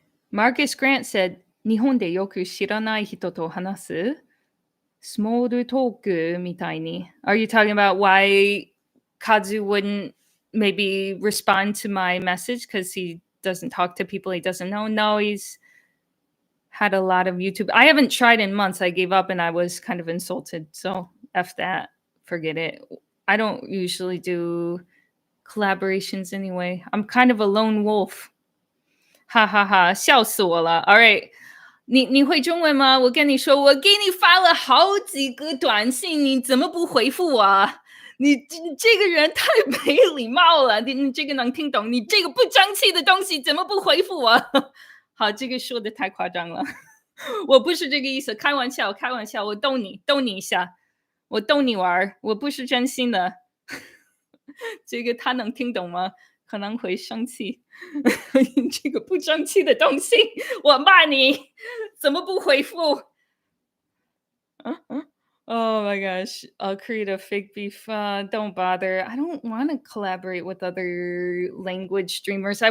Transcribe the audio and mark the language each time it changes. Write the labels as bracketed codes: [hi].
[en] Marcus Grant said, [ja] 日本でよく知らない人と話す [en] small talk [ja] みたいに. [en] Are you talking about why Kazu wouldn't maybe respond to my message because he doesn't talk to people he doesn't know? No, he's had a lot of YouTube. I haven't tried in months. I gave up and I was kind of insulted. So F that. Forget it. I don't usually do collaborations anyway. I'm kind of a lone wolf. [zh] 哈哈哈，笑死我了。 [en] All right. [zh] 你会中文吗？我跟你说，我给你发了好几个短信，你怎么不回复我啊？你这个人太没礼貌了，你这个能听懂？你这个不争气的东西怎么不回复我？好，这个说的太夸张了，我不是这个意思，开玩笑，我逗你一下，我逗你玩，我不是真心的。这个他能听懂吗？可能会生气。这个不争气的东西，我骂你，怎么不回复？ [en] Oh my gosh, I'll create a fake beef. Don't bother. I don't want to collaborate with other language streamers.